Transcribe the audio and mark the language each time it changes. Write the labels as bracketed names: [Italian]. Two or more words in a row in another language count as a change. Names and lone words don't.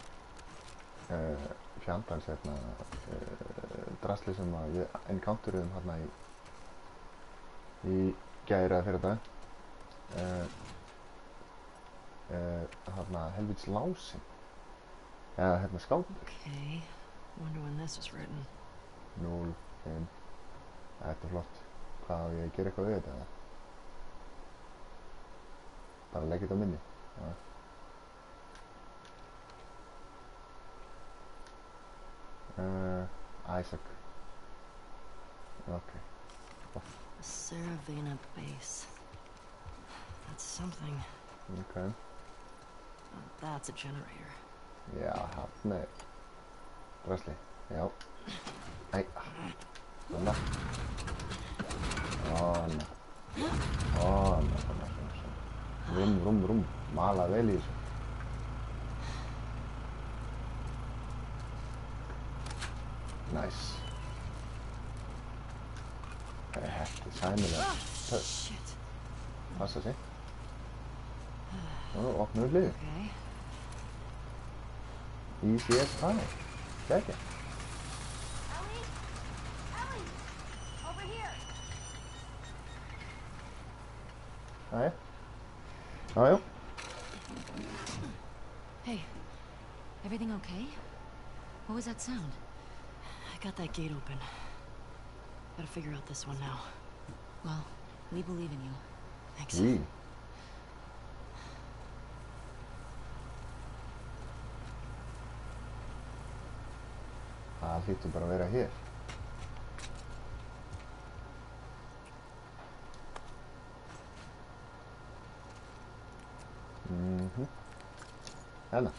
[Icelandic] fjandans hérna... drasli sem að við encounteruðum hérna í gær eða fyrir dag. Hérna helvítis lásinn. Eða hérna skápur. [English] Okay, wonder when this was written. 0, 5. [Icelandic] Þetta er flott. Hvað á ég að gera eitthvað við þetta eða? Bara leggja þetta á minni. Já. Isaac. [English] Okay. Saravena base. That's something. Okay. That's a generator. [Icelandic] Já, hann er drasli. Já. Æ. Svona. Svona. Svona. Rúm. Mala vel í þessu. Nice. Þetta er sæmilega töff. Passa sig. Nú, opnum við hliðið. [English] Easy as pie. Kækja. Over here. [Icelandic] Jæja. Jájú. [English] Hey, everything okay? What was that sound? I got that gate open. Gotta figure out this one now. Well, we believe in you. Thanks. [Icelandic] Ví. Það hlýtur bara að vera hér. Hérna.